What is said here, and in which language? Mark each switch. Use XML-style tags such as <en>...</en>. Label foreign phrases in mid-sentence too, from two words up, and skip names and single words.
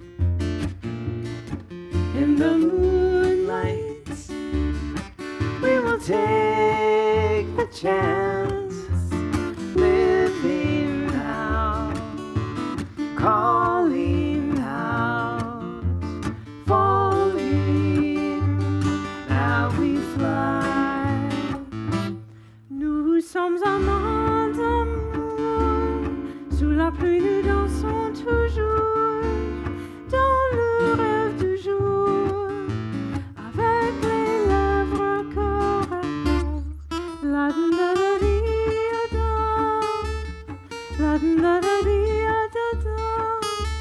<en>In the moonlight, we will take the chance, living now, calling out, falling, now we fly.</en> <fr>Nous sommes amants d'amour, sous la pluie nous dansons toujours, dans le rêve du jour, avec les lèvres cœur à cœur. La da da di da, la da da di da da.</fr>